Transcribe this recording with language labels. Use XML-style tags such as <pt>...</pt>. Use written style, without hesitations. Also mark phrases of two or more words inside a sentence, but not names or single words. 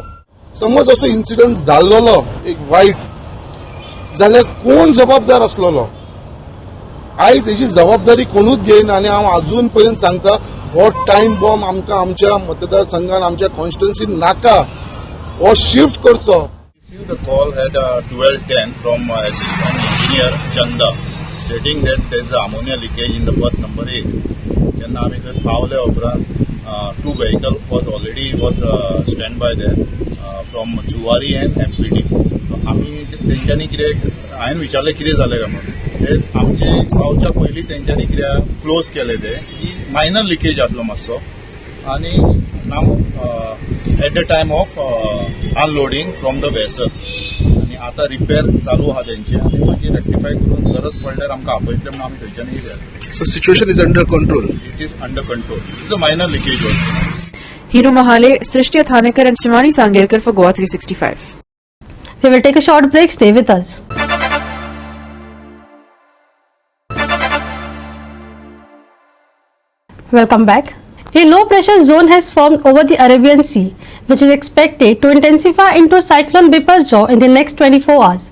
<kok>समज असो इन्सिडंट जाल्लो एक वायट जाल्यार कोण जबाबदार आसलेलो. आयज हेची जबाबदारी कोणूच घेयना. आनी हांव अजून पर्यंत सांगता हो टायम बॉम्ब आमकां आमच्या मतदारसंघान आमच्या कॉन्स्टिट्युएन्सीन नाका. हो शिफ्ट करचो.</kok> <en>The call at 12:10 from Assistant Engineer Chanda stating that there is ammonia leakage in the berth number 8. Then</en> <kok>आम्ही थंय पावले उपरांत</kok> <en>2 vehicle was stand by there from जुवारी and MPD.</en> <kok>आम्ही तेंच्यांनी कितें हांवें विचारलें कितें जालें काय म्हणून. ते आमचे पावच्या पयलीं तेंच्यांनी कितें क्लोज केले ते की मायनर लिकेज आसलो मातसो. आनी नाव</kok> <en>at the time of unloading from the vessel</en> <kok>आनी आतां रिपेर चालू आहा तेंचे आनी मागीर रेक्टिफाय करून गरज पडल्यार आमकां आपयतले म्हणून आमी थंयच्यान येयले.</kok> <en>so situation is under control. it is under control. it is a minor leakage also. Hiru Mahale, Srishti Thanekar and Shimani Sangelkar for GOA 365. We will take a short break. Stay with us. Welcome back. A low pressure zone has formed over the Arabian Sea, which is expected to intensify into cyclone Biparjoy in the next 24 hours.</en>